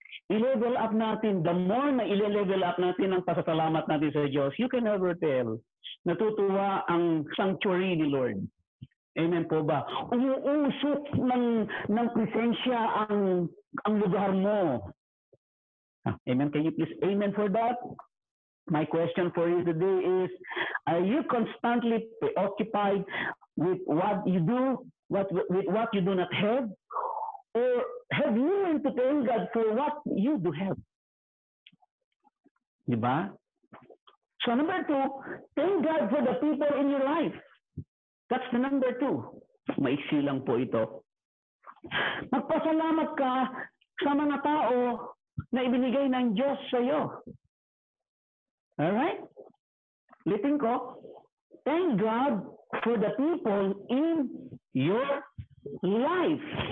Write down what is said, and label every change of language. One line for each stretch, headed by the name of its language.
Filipino: I-level up natin,
English: the more
Filipino: na i-level up natin ang pasasalamat natin sa Diyos,
English: you can never tell.
Filipino: Natutuwa ang sanctuary ni Lord. Amen po ba? Umuusok ng presensya ang lugar mo. Amen.
English: Can you please amen for that? My question for you today is, are you constantly preoccupied with what you do, with what you do not have? Or have you learned to thank God for what you do have? Diba? So number 2, thank God for the people in your life. That's the number 2.
Filipino: Maiksi lang po ito. Magpasalamat ka sa mga tao na ibinigay ng Diyos sa iyo.
English: Alright?
Filipino: Litin ko,
English: thank God for the people in your life.